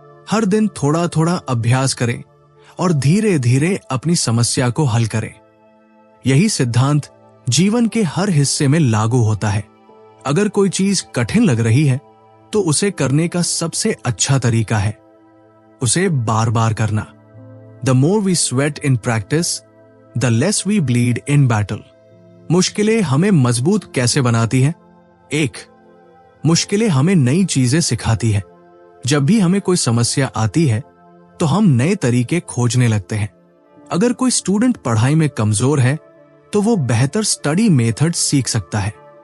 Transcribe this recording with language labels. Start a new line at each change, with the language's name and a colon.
Hindi: हर दिन थोड़ा थोड़ा अभ्यास करे और धीरे धीरे अपनी समस्या को हल करे। यही सिद्धांत जीवन के हर हिस्से में लागू होता है। अगर कोई चीज कठिन लग रही है, तो उसे करने का सबसे अच्छा तरीका है उसे बार बार करना।
English: The more we sweat in practice, the less we bleed in battle.
Hindi: मुश्किलें हमें मजबूत कैसे बनाती हैं? 1. मुश्किलें हमें नई चीजें सिखाती हैं। जब भी हमें कोई समस्या आती है, तो हम नए तरीके खोजने लगते हैं। अगर कोई स्टूडेंट पढ़ाई में कमजोर है, तो वो बेहतर स्टडी मेथड सीख सकता है।